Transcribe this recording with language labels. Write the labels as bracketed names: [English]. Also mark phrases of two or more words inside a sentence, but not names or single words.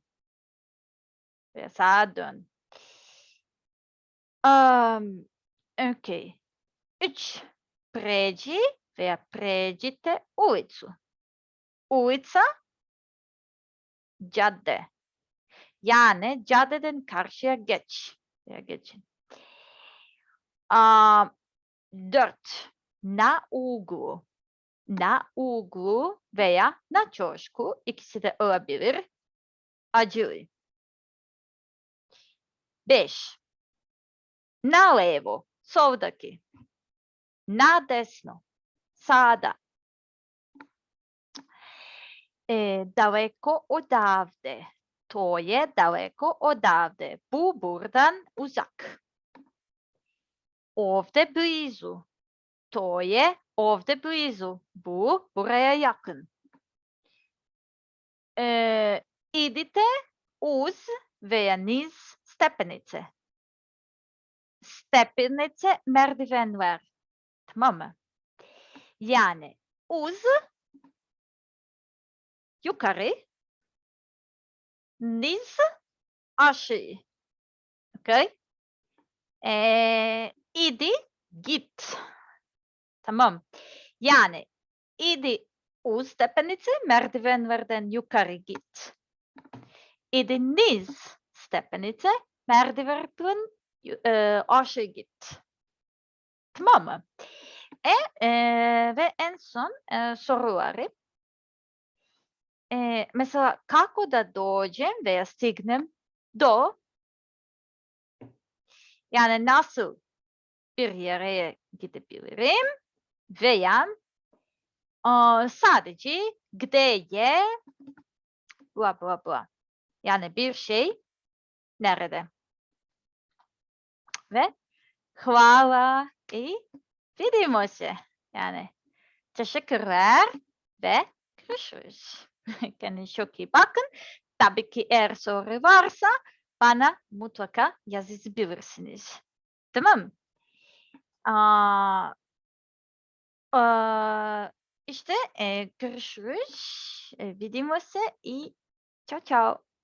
[Turkish] Veya sağa dön. Okay. 3. [Serbian] Pređi veya pređite ulicu. Ulica, cadde. [Turkish] Yani caddeden karşıya geç. Veya geçin. 4. [Serbian] Na uglu. Na uglu veya na ćošku. [Turkish] İkisi de olabilir. Acılı. 5. [Serbian] Na levo. Soldaki. Na desno. [Turkish] Sağda. [Serbian] Daleko odavde. To je daleko odavde. [Turkish] Bu buradan uzak. [Serbian] Ovde blizu. To je ovde blizu. [Turkish] Bu buraya yakın. [Serbian] İdite uz [Turkish] veya [Serbian] niz stepenice. Stepenice merdivenler. [Turkish] Tamam mı? Yani uz yukarı, niz aşağı. Okay? İdi git. Tamam. Yani [Serbian] idi uz stepenice [Turkish] merdivenlerden yukarı git. [Serbian] İdi niz stepenice [Turkish] merdivenlerden aşağı git. Tamam mı? Ve en son soruları. [Serbian] Mesela kako da dođem veya stignem do, [Turkish] yani nasıl bir yere gidebilirim veya sadece [Serbian] gde je bla bla bla. [Turkish] Yani bir şey nerede? Ve [Serbian] hvala i vidimo se. [Turkish] Yani teşekkürler ve görüşürüz. Kendinize çok iyi bakın. Tabii ki eğer soru varsa bana mutlaka yazabilirsiniz. Tamam. İşte görüşürüz. [Serbian] Vidimo se i [Italian] ciao ciao.